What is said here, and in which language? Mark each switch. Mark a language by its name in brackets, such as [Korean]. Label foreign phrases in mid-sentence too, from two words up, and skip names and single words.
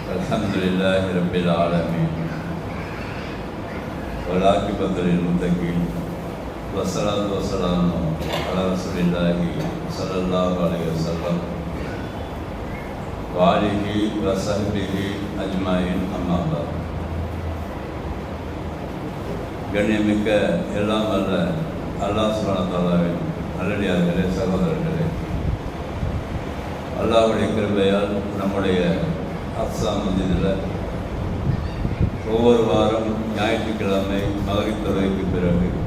[Arabic] الحمدللہ رب العالمین والعاقبۃ للمتقین والصلاۃ والسلام علی رسول اللہ صلی اللہ علیہ وسلم وآلہ وصحبہ أجمعين أما بعد. [Tamil] கண்ணியமிக்க எல்லாம் வல்ல அல்லாஹ் [Arabic] سبحانه وتعالى [Tamil] நல்லடியார்களே, சகோதரர்களே, அல்லாஹ்வுடைய கிருபையால் நம்முடைய அக்ஸா மஸ்ஜிதில் ஒவ்வொரு வாரம் ஞாயிற்றுக்கிழமை மகரிப் தொழுகைக்கு பிறகு